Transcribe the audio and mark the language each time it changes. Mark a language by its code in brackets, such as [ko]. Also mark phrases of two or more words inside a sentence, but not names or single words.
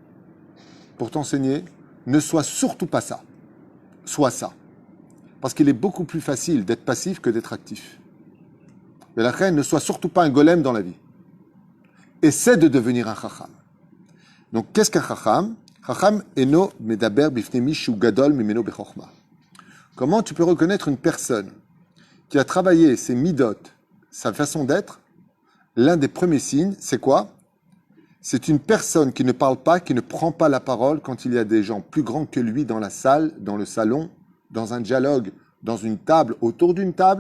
[fr] Pour t'enseigner, ne sois surtout pas ça. Sois ça. Parce qu'il est beaucoup plus facile d'être passif que d'être actif. Mais la reine, ne sois surtout pas un golem dans la vie. Essaie de devenir un chacham. Donc, qu'est-ce qu'un chacham? [he] חכם אינו מדבר בפני מי שהוא גדול ממנו בחכמה. [fr] Comment tu peux reconnaître une personne qui a travaillé ses midot, sa façon d'être? L'un des premiers signes, c'est quoi? C'est une personne qui ne parle pas, qui ne prend pas la parole quand il y a des gens plus grands que lui dans la salle, dans le salon, dans un dialogue, dans une table, autour d'une table.